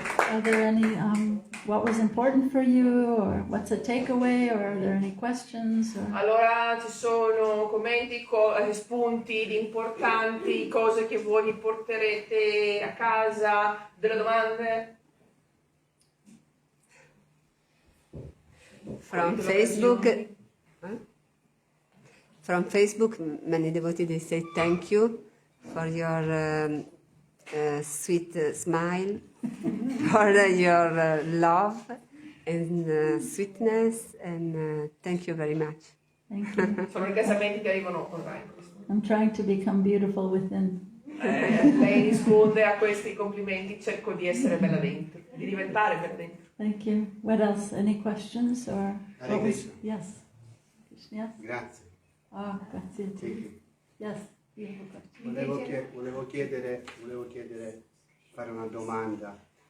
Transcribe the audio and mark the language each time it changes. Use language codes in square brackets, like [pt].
[en] Are there any, what was important for you, or what's a takeaway, or are there any questions? Or... [it] Allora ci sono commenti, spunti di importanti, cose che voi vi porterete a casa, delle domande? [en] From Facebook, many devotees, they say thank you for your sweet smile, for your love and sweetness, and thank you very much. Thank you. [it] Sono ringraziamenti che arrivano online. [en] I'm trying to become beautiful within. [it] Lei risponde a questi complimenti, cerco di essere bella dentro, di diventare bella dentro. [en] Thank you. What else? Any questions or? [sa] Hare Krishna. [en] Yes. Krishna. [it] Grazie. Oh, grazie. [en] Thank you. Yes. Beautiful question. [it] Volevo chiedere, fare una domanda.